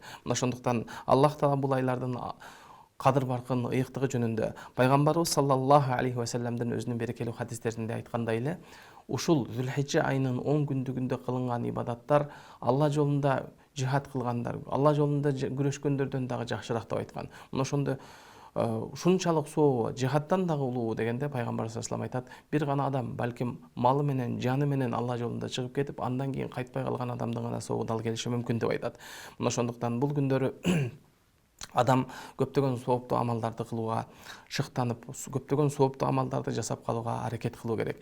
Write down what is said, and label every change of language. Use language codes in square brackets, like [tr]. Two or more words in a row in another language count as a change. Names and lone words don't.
[ky] Мына ошондуктан Аллах Таала бул айлардын кадыр баркын, ыйыктыгы жөнүндө пайгамбарыбыз [ar] صلى الله عليه وسلم [ky] өзүнүн берекелүү хадистеринде айткандай эле, ушул Зулхиджа айынын 10 күндүгүндө кылынган ибадаттар Алла жолунда жихад кылгандар, Алла жолунда күрөшкөндөрдөн дагы жакшыраак деп айткан. Мына ошондо ушунчалык сообу жихадтан дагы улуу дегенде пайгамбар [ar] صلى الله عليه وسلم [ky] айтат, бир гана адам балким малы менен, жаны менен Алла жолунда чыгып кетип, андан кийин кайтпай калган адамдын гана сообу дал келиши мүмкүн деп айтат. Мына ошондуктан бул күндөрү адам көптөгөн сооптуу амалдарды кылууга шыктанып, көптөгөн сооптуу амалдарды жасап калууга аракет кылуу керек.